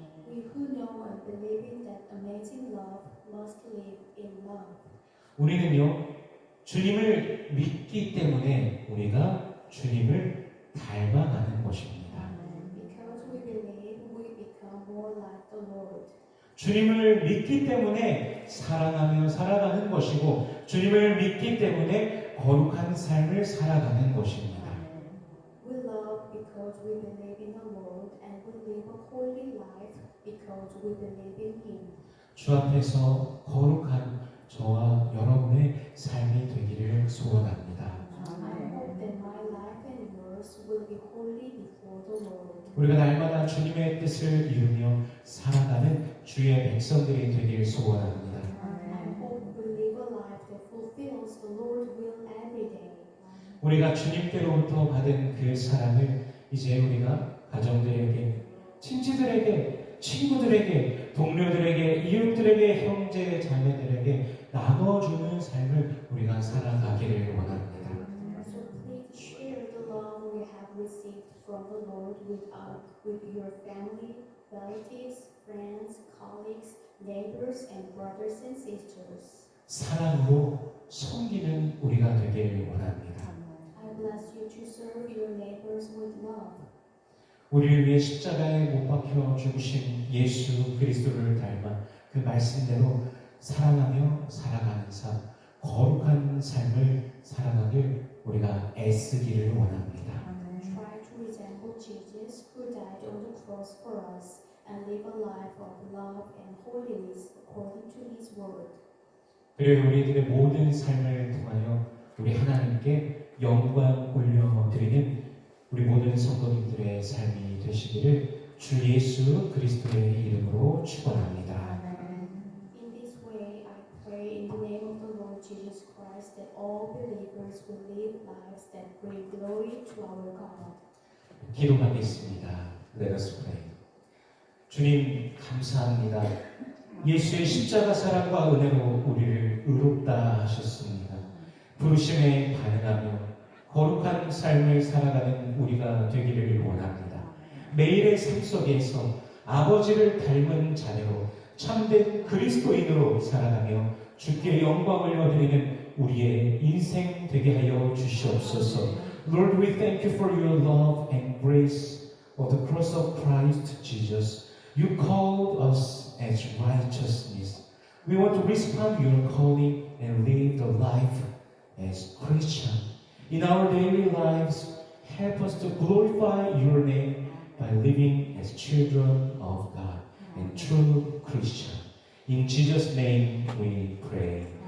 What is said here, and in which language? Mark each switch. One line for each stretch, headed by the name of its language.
English: We who know and believe in that amazing love must live in love.
Korean: 우리는요, 주님을 믿기 때문에 우리가 주님을 닮아가는 것입니다.
English: Because we believe, we become more like the Lord.
Korean: 주님을 믿기 때문에 사랑하며 살아가는 것이고 주님을 믿기 때문에 거룩한 삶을 살아가는 것입니다.
English: We love because we believe in the Lord, and we live a holy life because we believe in Him.
Korean: 주 앞에서 거룩한 저와 여러분의 삶이 되기를 소원합니다.
English: I hope that my life and yours will be holy before the Lord.
Korean: 우리가 날마다 주님의 뜻을 이루며 살아가는 주의 백성들이 되기를 소원합니다.
English: I hope we live a life that fulfills the Lord's will every day.
Korean: 우리가 주님께로부터 받은 그 사랑을 이제 우리가 가정들에게, 친지들에게, 친구들에게, 동료들에게, 이웃들에게, 형제, 자매들에게 나눠주는 삶을 우리가 살아가기를 원합니다.
English: So please share the love we have received from the Lord with your family, relatives, friends, colleagues, neighbors, and brothers and sisters.
Korean: 사랑으로 섬기는 우리가 되기를 원합니다.
English: I bless you to serve your neighbors with love.
Korean: 우리를 위해 십자가에 못 박혀 죽으신 예수 그리스도를 닮아 그 말씀대로 사랑하며 살아가는 삶, 거룩한 삶을 살아가길 우리가 애쓰기를 원합니다.
English: Try to resemble Jesus, who died on the cross for us, and live a life of love and holiness according to His word.
Korean: 그리고 우리들의 모든 삶을 통하여 우리 하나님께 영광 올려드리는 우리 모든 성도님들의 삶이 되시기를 주 예수 그리스도의 이름으로 축원합니다.
English: In this way, I pray in the name of the Lord Jesus Christ that all believers will live lives that bring glory to our God.
Korean: 기도하겠습니다.
English: Let us pray.
Korean: 주님 감사합니다. 예수의 십자가 사랑과 은혜로 우리를 의롭다 하셨습니다. 부르심에 반응하며 거룩한 삶을 살아가는 우리가 되기를 원합니다. 매일의 삶 속에서 아버지를 닮은 자녀로 참된 그리스도인으로 살아가며 주께 영광을 올려드리는 우리의 인생 되게 하여 주시옵소서.
English: Lord, we thank you for your love and grace of the cross of Christ Jesus. You called us as righteousness. We want to respond to your calling and live the life as Christian. In our daily lives, help us to glorify your name by living as children of God and true Christian. In Jesus' name we pray.